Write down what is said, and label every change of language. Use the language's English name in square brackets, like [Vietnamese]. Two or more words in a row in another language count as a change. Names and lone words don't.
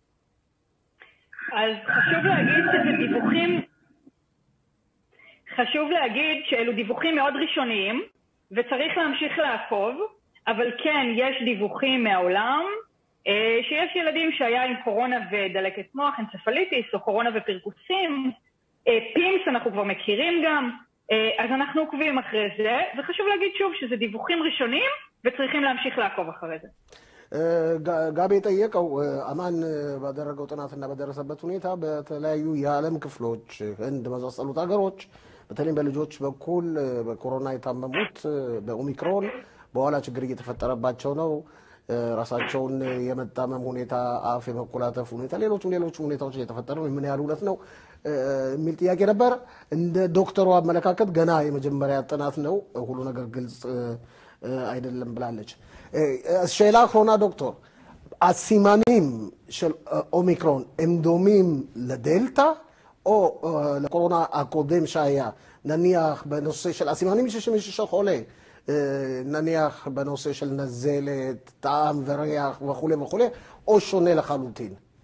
[Hebrew] אז חשוב להגיד שאלו דיווחים מאוד ראשוניים, וצריך להמשיך לעקוב, אבל כן, יש דיווחים מהעולם, שיש ילדים שהיה עם קורונה ודלקת מוח, אנצפליטיס, או קורונה ופרקוסים, פימס אנחנו כבר מכירים גם, אז אנחנו עוקבים אחרי זה, וחשוב להגיד שוב שזה דיווחים ראשוניים, וצריכים להמשיך לעקוב אחרי זה. [Amharic] ጋቢ ጠየቀው አማን ባደረገው ጥናትና በደረሰበት ሁኔታ በተለያዩ የዓለም ክፍሎች ህንድ መሳሰሉት ሀገሮች በተለይ በልጆች በኩል በኮሮና የታመሙት በኦሚክሮን በኋላ ችግር እየተፈጠረባቸው ነው ራሳቸውን የመጣመም ሁኔታ አፍ የመቆላጠፍ ሁኔታ ሌሎች ሁኔታዎች እየተፈጠሩ ነው ምን ያህል እውነት ነው የሚል ጥያቄ ነበር እንደ ዶክተሩ አመለካከት ገና የመጀመሪያ ጥናት ነው ሁሉ ነገር ግልጽ አይደለም ብላለች [Hebrew] השאלה האחרונה דוקטור, הסימנים של אומיקרון הם דומים לדלטה או לקורונה הקודם שהיה, נניח בנושא של הסימנים שמישהו שחולה, נניח בנושא של נזלת, טעם וריח וכו' וכו', או שונה לחלוטין?